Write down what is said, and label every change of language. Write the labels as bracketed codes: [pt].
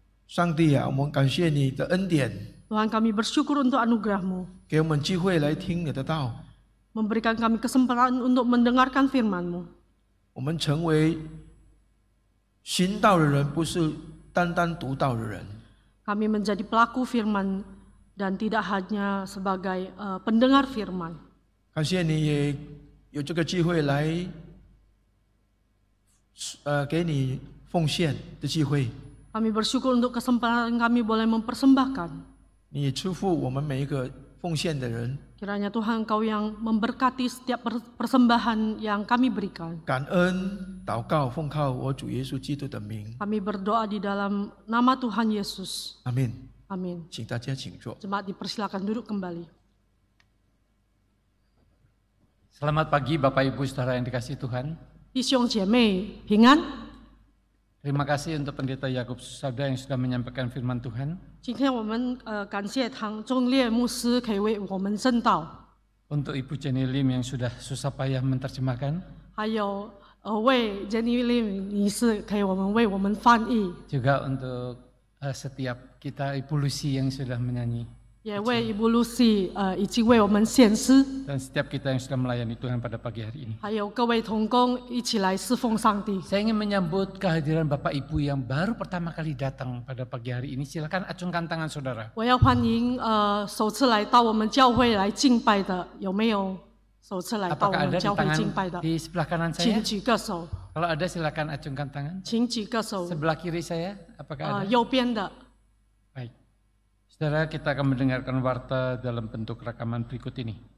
[zh] 上帝啊，我们感谢你的恩典， [id] Tuhan, kami bersyukur untuk anugerah-Mu, [zh] 给我们机会来听你的道。 [id] memberikan kami kesempatan untuk mendengarkan firman-Mu. [zh] 我们成为行道的人，不是单单读道的人。 [id] Kami menjadi pelaku firman dan tidak hanya sebagai pendengar firman. [zh] 感谢你也有这个机会来，给你奉献的机会。 [id] Kami bersyukur untuk kesempatan kami boleh mempersembahkan. [zh] 你也祝福我们每一个奉献的人。 [id] Kiranya Tuhan Engkau yang memberkati setiap persembahan yang kami berikan. [zh] 感恩祷告，奉靠我主耶稣基督的名。 [id] Kami berdoa di dalam nama Tuhan Yesus. [zh] 阿门。 [id] Amin. [zh] 请大家请坐。 [id] Jemaat dipersilakan duduk kembali. Selamat pagi Bapak Ibu Saudara yang dikasihi Tuhan. [zh] 弟兄姐妹平安。 [id] Terima kasih untuk Pendeta Yakub Susada yang sudah menyampaikan firman Tuhan. [zh] 今天我们感谢唐仲烈牧师可以为我们证道， [id] Untuk Ibu Jenny Lim yang sudah susah payah menerjemahkan. [zh] 还有为 Jenny Lim 女士可以为我们翻译， [id] Juga untuk setiap kita Ibu Lucy yang sudah menyanyi. [zh] 也为 Ibu Lucy 已经为我们献诗， [id] Dan setiap kita yang sudah melayani Tuhan pada pagi hari ini. [zh] 还有各位同工一起来侍奉上帝。 [id] Saya ingin menyambut kehadiran Bapak Ibu yang baru pertama kali datang pada pagi hari ini. Silakan acungkan tangan saudara. [zh] 我要欢迎首次来到我们教会来敬拜的，有没有首次来到我 [id] Apakah [zh] 们 [id] ada di [zh] 教会敬拜的？ [id] tangan di sebelah kanan [zh] 请 [id] saya? [zh] 举个手， [id] Kalau ada silakan acungkan tangan. [zh] 请举个手。 [id] Sebelah kiri saya, apakah ada? [zh] 右边的， [id] Baik. Saudara, kita akan mendengarkan warta dalam bentuk rekaman berikut ini.